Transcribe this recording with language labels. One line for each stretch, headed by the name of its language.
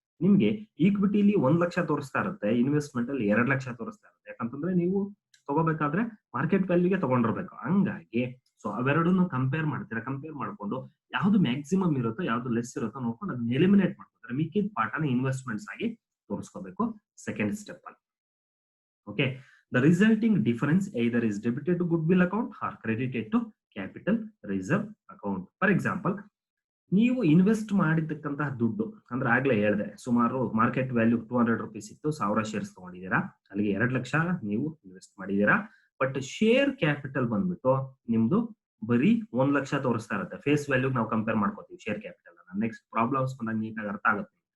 Kannada: ನಿಮ್ಗೆ ಈಕ್ವಿಟಿಲಿ 1 ಲಕ್ಷ ತೋರಿಸ್ತಾ ಇರುತ್ತೆ, ಇನ್ವೆಸ್ಟ್ಮೆಂಟ್ ಅಲ್ಲಿ 2 ಲಕ್ಷ ತೋರಿಸ್ತಾ ಇರುತ್ತೆ. ಯಾಕಂತಂದ್ರೆ ನೀವು ತಗೋಬೇಕಾದ್ರೆ ಮಾರ್ಕೆಟ್ ವ್ಯಾಲ್ಯೂಗೆ ತಗೊಂಡಿರ್ಬೇಕು. ಹಂಗಾಗಿ ಸೊ ಅವೆರಡನ್ನು ಕಂಪೇರ್ ಮಾಡ್ತೀರಾ. ಕಂಪೇರ್ ಮಾಡ್ಕೊಂಡು ಯಾವ್ದು ಮ್ಯಾಕ್ಸಿಮಮ್ ಇರುತ್ತೋ ಯಾವ್ದು ಲೆಸ್ ಇರುತ್ತೋ ನೋಡ್ಕೊಂಡು ಅದನ್ನ ಎಲಿಮಿನೇಟ್ ಮಾಡ್ಕೊತಾರೆ. ಮಿಕ್ಕಿದ ಪಾರ್ಟ್ ಅನ್ನ ಇನ್ವೆಸ್ಟ್ಮೆಂಟ್ಸ್ ಆಗಿ ತೋರಿಸ್ಕೋಬೇಕು ಸೆಕೆಂಡ್ ಸ್ಟೆಪ್ ಅಲ್ಲಿ.
English: Okay, the resulting difference either is debited to goodwill account or credited to capital reserve account. For example,
Kannada: ನೀವು ಇನ್ವೆಸ್ಟ್ ಮಾಡಿದ್ದಕ್ಕಂತಹ ದುಡ್ಡು ಅಂದ್ರೆ ಆಗ್ಲೇ ಹೇಳಿದೆ, ಸುಮಾರು ಮಾರ್ಕೆಟ್ ವ್ಯಾಲ್ಯೂ 200 ರೂಪೀಸ್ ಇತ್ತು, 1000 ಶೇರ್ಸ್ ತಗೊಂಡಿದ್ದೀರಾ, ಅಲ್ಲಿಗೆ 2 ಲಕ್ಷ ನೀವು ಇನ್ವೆಸ್ಟ್ ಮಾಡಿದ್ದೀರಾ. ಬಟ್ ಶೇರ್ ಕ್ಯಾಪಿಟಲ್ ಬಂದ್ಬಿಟ್ಟು ನಿಮ್ದು ಬರೀ 1 ಲಕ್ಷ ತೋರಿಸ್ತಾ ಇರುತ್ತೆ. ಫೇಸ್ ವ್ಯಾಲ್ಯೂ ನಾವು ಕಂಪೇರ್ ಮಾಡ್ಕೋತೀವಿ ಶೇರ್ ಕ್ಯಾಪಿಟಲ್ ಅನ್ನ. ನೆಕ್ಸ್ಟ್ ಪ್ರಾಬ್ಲಮ್ಸ್ ಬಂದಾಗ ನೀಟಾಗಿ ಅರ್ಥ ಆಗುತ್ತೆ.